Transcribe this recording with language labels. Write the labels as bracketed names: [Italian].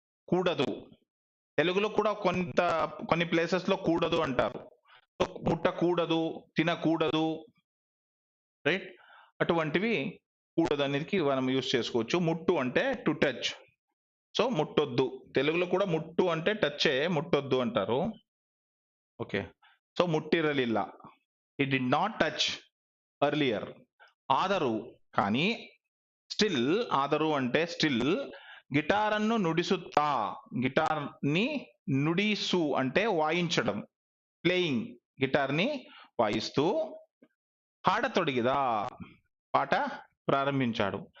[Telugu] కూడదు, తెలుగులో కూడా కొన్ని ప్లేసెస్ లో కూడదు అంటారు. సో ముట్టకూడదు, తినకూడదు, రైట్? అటువంటివి కూడదు అనేది మనం యూజ్ చేసుకోవచ్చు. ముట్టు అంటే టు టచ్. సో ముట్టొద్దు, తెలుగులో కూడా ముట్టు అంటే టచ్చే, ముట్టొద్దు అంటారు. Okay. [English] so [Kannada] ముట్టిరలిಲ್ಲ, [English] he did not touch earlier. [Telugu] ఆదరు కానీ స్టిల్, ఆదరు అంటే స్టిల్, [Kannada] గిటారನ್ನು ನುಡಿಸುತ್ತಾ, [Telugu] గిటార్ ని నుడిసు అంటే వాయించడం, ప్లేయింగ్, గిటార్ ని వాయిస్తూ [Kannada] ಹಾಡತೊಡಗಿದ, [Telugu] పాట ప్రారంభించాడు.